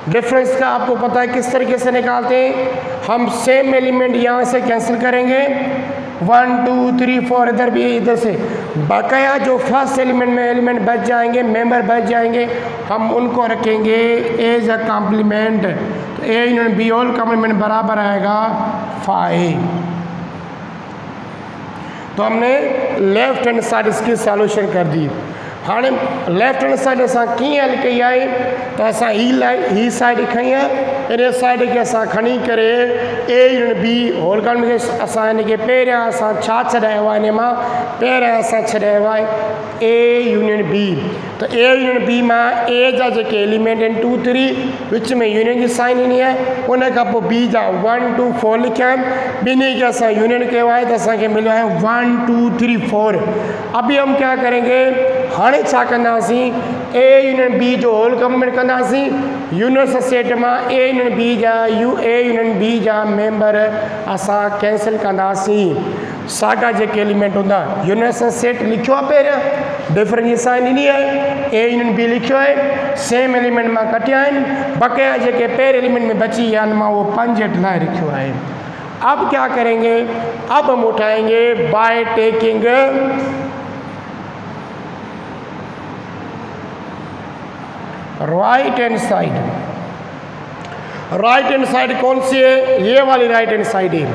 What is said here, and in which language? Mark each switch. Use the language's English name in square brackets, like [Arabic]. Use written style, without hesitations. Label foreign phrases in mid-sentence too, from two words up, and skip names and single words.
[Hindi] डिफरेंस का आपको पता है किस तरीके से निकालते हैं। हम [English] same element [Hindi] यहाँ से कैंसिल करेंगे, 1 2 3 4 इधर भी इधर से, बकाया जो [English] first element [Hindi] में एलिमेंट बच जाएंगे, मेंबर बच जाएंगे, हम उनको रखेंगे [English] as a complement. [Hindi] तो [English] A union B whole complement [Hindi] बराबर आएगा 5। तो हमने [English] left hand side [Hindi] इसकी सॉल्यूशन कर दी। [Sindhi] हाँ [English] left hand side [Sindhi] असां कीअं हल कई आहे त असां ही साइड खई आहे, इन साइड खे असां खणी करे [English] A union B whole complement [Sindhi] असां हिनखे पहिरियां असां छा छॾायो आहे, इन मां पहिरियां असां छॾायो आहे [English] A union B. [Sindhi] तो [English] A union B [Sindhi] मां ए जा जेके एलिमेंट आहिनि 2 3 विच में यूनियन जी साइन ईंदी आहे, उन खां पोइ बी जा 1 2 4 लिखिया आहिनि, ॿिन्ही खे असां यूनियन कयो आहे त असांखे मिलियो आहे 1 2 3 4। [Hindi] अभी हम क्या करेंगे, [Sindhi] हाणे छा कंदासीं, [English] A union B [Sindhi] जो [English] whole complement [Sindhi] कंदासीं, [English] universal set [Sindhi] मां [English] A union B [Sindhi] जा [English] A union B [Sindhi] जा मेंबर असां कैंसिल कंदासीं। साॻा जेके एलिमेंट हूंदा [English] universal set [Sindhi] लिखियो आहे पहिरियां, डिफरेंस जी साइन ईंदी आहे, [English] A union B [Sindhi] लिखियो आहे, [English] same element [Sindhi] मां कटिया आहिनि, बकाया जेके पहिरें एलिमेंट में बची विया आहिनि मां उहो 5 लाइ लिखियो आहे। [Hindi] अब क्या करेंगे, अब हम उठाएंगे [English] by taking right hand side. right hand side [Hindi] कौन सी है, ये वाली [English] right hand side [Hindi] है।